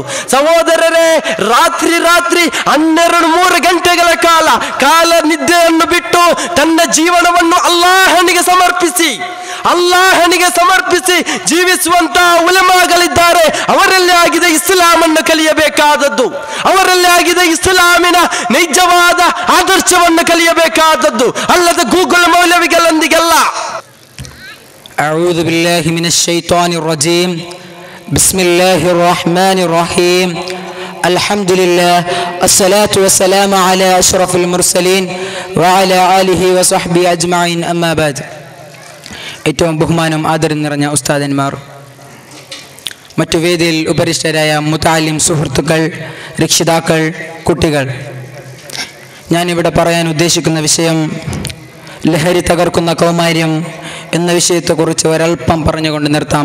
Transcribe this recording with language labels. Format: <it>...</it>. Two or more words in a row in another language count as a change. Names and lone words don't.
<kn>ಸಹೋದರರೇ, ರಾತ್ರಿ 12-3 ಗಂಟೆಗಳ ಕಾಲ ನಿದ್ದೆಯನ್ನು ಬಿಟ್ಟು ತನ್ನ ಜೀವನವನ್ನು ಅಲ್ಲಾಹನಿಗೆ ಸಮರ್ಪಿಸಿ ಜೀವಿಸುವಂತ ಉಲಮಾಗಳಿದ್ದಾರೆ. ಅವರಲ್ಲೇ ಆಗಿದೆ ಇಸ್ಲಾಮನ್ನು ಕಲಿಯಬೇಕಾದದ್ದು, ಅವರಲ್ಲೇ ಆಗಿದೆ ಇಸ್ಲಾಮಿನ ನೈಜವಾದ ಆದರ್ಶವನ್ನು ಕಲಿಯಬೇಕಾದದ್ದು, ಅಲ್ಲದೆ ಗೂಗಲ್ ಮೌಲವಿಗಳೊಂದಿಗೆಲ್ಲ.</kn> <ar>أعوذ بالله من الشيطان الرجيم. بسم الله الرحمن الرحيم. الحمد لله الصلاة والسلام على أشرف المرسلين وعلى آله وصحبه أجمعين. أما بعد.</ar> <ml>ഏറ്റവും ബഹുമാനം ആദരം നിറഞ്ഞ ഉസ്താദന്മാർ, മറ്റു വേദിയിൽ ഉപരിഷ്ഠരായ മുതഅല്ലിം സുഹൃത്തുക്കൾ, രക്ഷിതാക്കൾ, കുട്ടികൾ, ഞാനിവിടെ പറയാൻ ഉദ്ദേശിക്കുന്ന വിഷയം ലഹരി തകർക്കുന്ന കൗമാര്യം എന്ന വിഷയത്തെക്കുറിച്ച് ഒരൽപ്പം പറഞ്ഞുകൊണ്ട് നിർത്താം.</ml>